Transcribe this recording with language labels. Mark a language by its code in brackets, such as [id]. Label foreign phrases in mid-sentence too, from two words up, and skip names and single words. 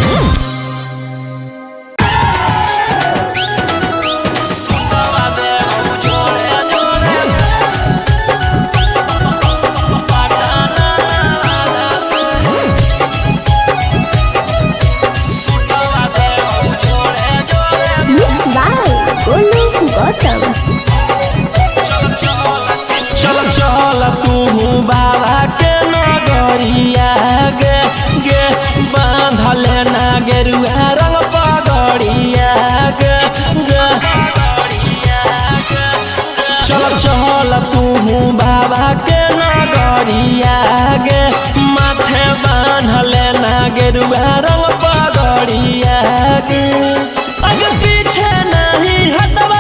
[mag] सुतवा दे हम जोड़े जोड़े पटाना वादा से सुतवा दे हम जोड़े जोड़े [en] mix by गोलू गौतम। [mag] चल चल तू बाबा के नगरिया गे गे बांधले ना गेरुआ रंग पगड़िया गे गे चल चल तू बाबा के नगरिया गे माथे बांधले ना गेरुआ रंग पगड़िया गे आगे पीछे नहीं हट